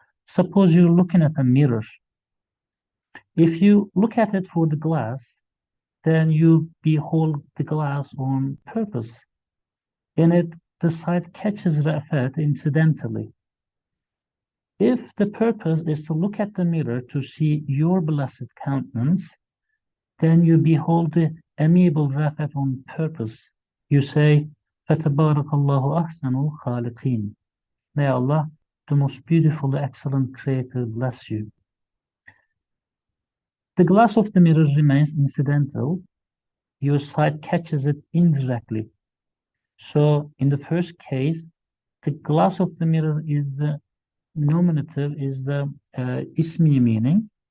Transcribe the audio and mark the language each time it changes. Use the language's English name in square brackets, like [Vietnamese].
[English] Suppose you're looking at a mirror. If you look at it for the glass, then you behold the glass on purpose. In it, the sight catches the effect incidentally. If the purpose is to look at the mirror to see your blessed countenance, then you behold the amiable Rafat on purpose. [Arabic] You say, فَتَبَارَكَ اللَّهُ أَحْسَنُ الْخَالِقِينَ. [English] May Allah, the most beautiful, excellent Creator, bless you. The glass of the mirror remains incidental. Your sight catches it indirectly. So, in the first case, the glass of the mirror is the nominative, is the ismi meaning.